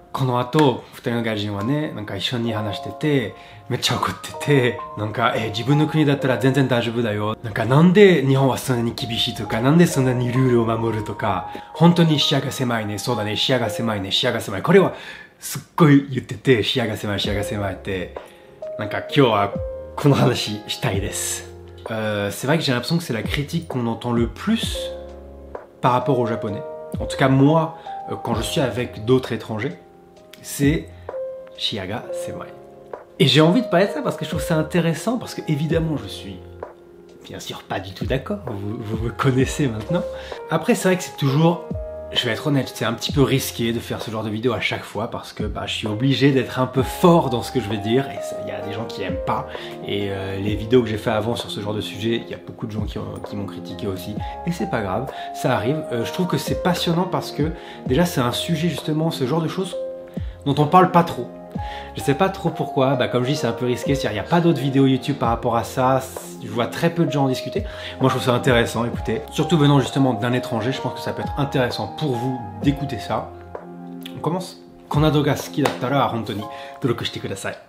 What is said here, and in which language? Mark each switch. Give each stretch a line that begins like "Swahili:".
Japanese: この後2人の外人はね、なんか一緒に話しててめっちゃ怒ってて、なんか自分の国だったら全然大丈夫だよ、なんで日本はそんなに厳しいとか、なんでそんなにルールを守るとか、本当に視野が狭いね、そうだね、視野が狭いね、視野が狭い、これはすっごい言ってて、視野が狭い視野が狭いって、なんか今日はこの話したいです。
French: C'est vrai que j'ai l'impression que c'est la critique qu'on entend le plus par rapport aux japonais. En tout cas moi, quand je suis avec d'autres étrangers, c'est
Japanese: Shiaga Semai.
French: Et j'ai envie de parler de ça parce que je trouve ça intéressant, parce que évidemment je suis bien sûr pas du tout d'accord, vous me connaissez maintenant. Après c'est vrai que c'est toujours, je vais être honnête, c'est un petit peu risqué de faire ce genre de vidéo à chaque fois parce que je suis obligé d'être un peu fort dans ce que je vais dire, et il y a des gens qui aiment pas, et les vidéos que j'ai fait avant sur ce genre de sujet, il y a beaucoup de gens qui m'ont critiqué aussi, et c'est pas grave, ça arrive. Je trouve que c'est passionnant parce que déjà c'est un sujet justement, ce genre de choses dont on parle pas trop. Je sais pas trop pourquoi, comme je dis c'est un peu risqué, c'est-à-dire il n'y a pas d'autres vidéos YouTube par rapport à ça, je vois très peu de gens en discuter. Moi je trouve ça intéressant, écoutez, surtout venant justement d'un étranger, je pense que ça peut être intéressant pour vous d'écouter ça. On commence.
Japanese: この動画好きだったら本当に登録してください。